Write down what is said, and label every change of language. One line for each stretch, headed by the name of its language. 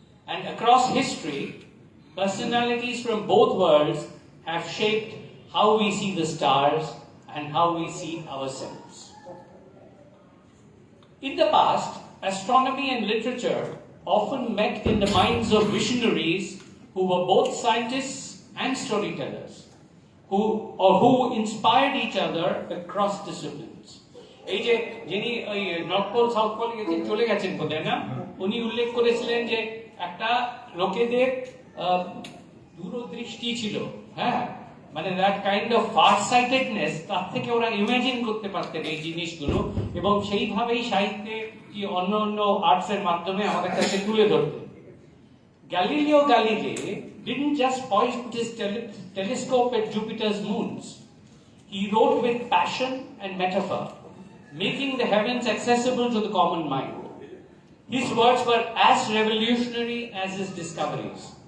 English: And across history, personalities from both worlds have shaped how we see the stars and how we see ourselves. In the past, astronomy and literature often met in the minds of visionaries who were both scientists and storytellers, who inspired each other across disciplines.
Bangla: এই যে যিনি ওই north pole south pole চলে গেছেন বোধহয় না, উনি উল্লেখ করেছিলেন যে একটা লোকেদের দূরদৃষ্টি ছিল, হ্যাঁ, মানে
English: that kind of far sightedness,
Bangla: তার থেকে ওরা ইমাজিন করতে পারতেন এই জিনিসগুলো, এবং সেইভাবেই সাহিত্যে কি অন্য অন্য আর্টসের মাধ্যমে আমাদের কাছে তুলে ধরতেন।
English: Galileo Galilei didn't just point his telescope at Jupiter's moons. He wrote with passion and metaphor, making the heavens accessible to the common mind. His words were as revolutionary as his discoveries.